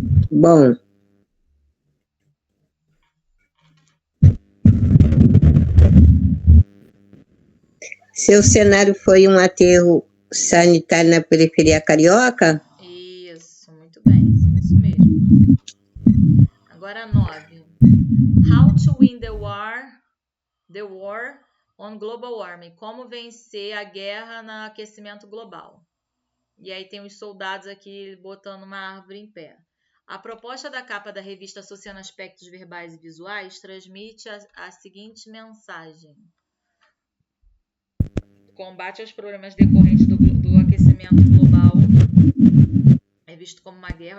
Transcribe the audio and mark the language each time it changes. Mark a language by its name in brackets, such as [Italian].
[Portuguese] Bom, seu cenário foi um aterro sanitário na periferia carioca? Isso, muito bem, isso mesmo. Agora 9. [English] How to win the war on global warming. [Portuguese] Como vencer a guerra no aquecimento global. E aí tem os soldados aqui botando uma árvore em pé. A proposta da capa da revista associando aspectos verbais e visuais transmite a seguinte mensagem: combate aos problemas decorrentes do aquecimento global é visto como uma guerra.